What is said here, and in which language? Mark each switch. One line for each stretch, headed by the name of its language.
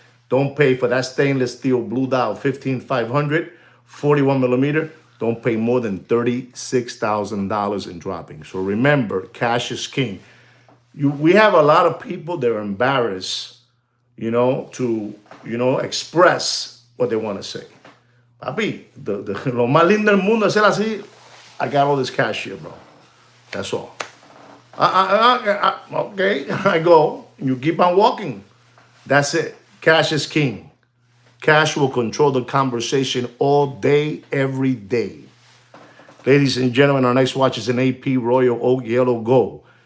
English: Don't pay for that stainless steel blue dial 15,500, 41 millimeter. Don't pay more than $36,000 in dropping. So remember, cash is king. We have a lot of people that are embarrassed, you know, to, you know, express what they want to say.
Spanish: Papi, lo más lindo del mundo es ser así.
English: I got all this cash here, bro. That's all. Okay, I go. You keep on walking. That's it. Cash is king. Cash will control the conversation all day, every day. Ladies and gentlemen, our next watch is an AP Royal Oak Yellow Gold.